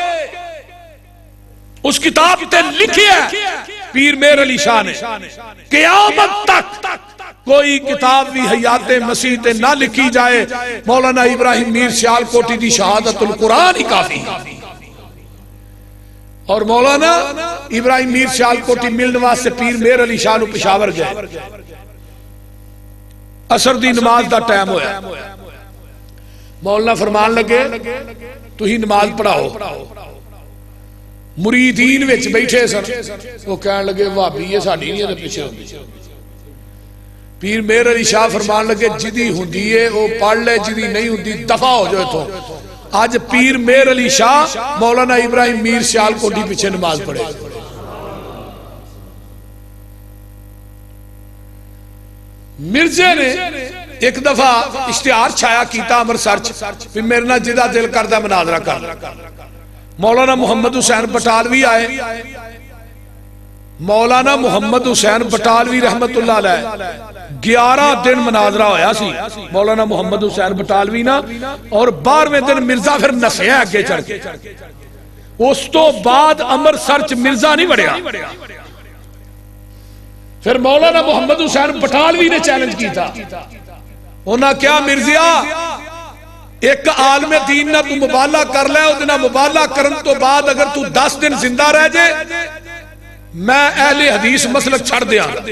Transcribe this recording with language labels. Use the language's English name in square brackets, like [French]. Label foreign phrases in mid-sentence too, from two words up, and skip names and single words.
[Punjabi] اس کتاب تے لکھی ہے پیر میر علی شاہ نے قیامت تک کوئی کتاب بھی حیات مسیح تے نہ لکھی جائے مولانا ابراہیم میر سیال کوٹھی دی شہادت القرآن ہی کافی اور مولانا ابراہیم میر سیال کوٹھی ملنے واسطے پیر میر علی شاہ نو پشاور گئے عصر دی نماز دا ٹائم ہویا مولانا فرمان لگے تو ہی نماز پڑھاؤ مریدین وچ بیٹھے سن، وہ کہن لگے بھابی یہ ساڈی نہیں ہے پچھے ہوندی. پیر مہر علی شاہ فرمان لگے جدی ہندی ہے وہ پڑھ لے، جدی نہیں ہندی دفعہ ہو جاؤ اتھوں. اج پیر مہر علی شاہ مولانا ابراہیم میر سیالکوٹی پچھے نماز پڑھے. مرزے نے ایک دفعہ اشتہار چھایا کیا امرتسر چ، میرے نال جدا دل کردا مناظرہ کر. مولانا محمد حسین بٹالوی آئے, مولانا محمد حسین بٹالوی [Arabic] رحمة الله عليه [Punjabi] 11 دن مناظرہ ہویا سی مولانا محمد حسین بٹالوی نا، اور 12ویں دن مرزا فیر نسیا اگے چڑھ کے. اس تو بعد امرتسر چ مرزا نہیں وڑیا. فیر مولانا محمد حسین بٹالوی نے چیلنج کیا، انہیں کیا مرزیا ایک عالم دین نا تو مباہلہ کر لے، اہدے نال مباہلہ کرن تو بعد اگر تو 10 دن زندہ رہ جائے میں اہل حدیث مسلک چھڑ دیا.